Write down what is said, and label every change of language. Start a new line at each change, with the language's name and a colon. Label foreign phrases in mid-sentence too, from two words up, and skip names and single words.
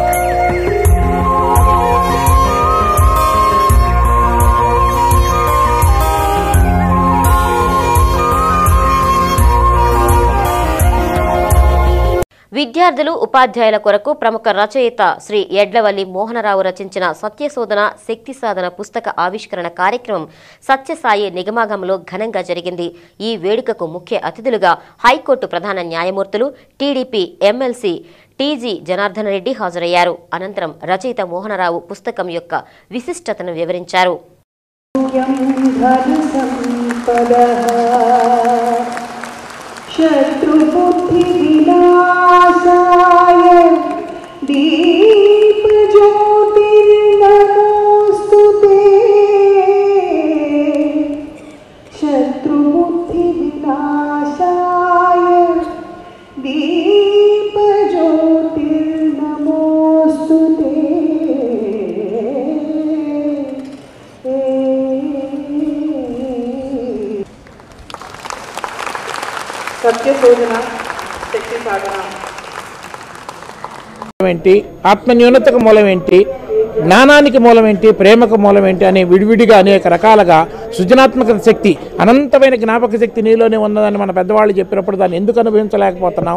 Telugu: విద్యార్థులు ఉపాధ్యాయుల కొరకు ప్రముఖ రచయిత శ్రీ ఎడ్లవల్లి మోహనరావు రచించిన సత్యశోధన శక్తి సాధన పుస్తక ఆవిష్కరణ కార్యక్రమం సత్యసాయి నిగమాగంలో ఘనంగా జరిగింది. ఈ వేడుకకు ముఖ్య అతిథులుగా హైకోర్టు ప్రధాన న్యాయమూర్తులు, టీడీపీ ఎమ్మెల్సీ టీజీ జనార్దన్ రెడ్డి హాజరయ్యారు. అనంతరం రచయిత మోహనరావు పుస్తకం యొక్క విశిష్టతను వివరించారు.
Sanskrit: शत्रुबुद्धि विनाशाय दीप ज्योतिर्नमोस्तुते शत्रुबुद्धि विनाशाय दीप ज्योतिर्नमोस्तुते సత్యశోధన శక్తి సాధన
Telugu: ఏంటి, ఆత్మన్యూనతకు మూలం ఏంటి, జ్ఞానానికి మూలం ఏంటి, ప్రేమకు మూలం ఏంటి అని విడివిడిగా అనేక రకాలుగా సృజనాత్మక శక్తి, అనంతమైన జ్ఞాపక శక్తి నీలోనే ఉన్నదని మన పెద్దవాళ్ళు చెప్పినప్పుడు దాన్ని ఎందుకు అనుభవించలేకపోతున్నాం?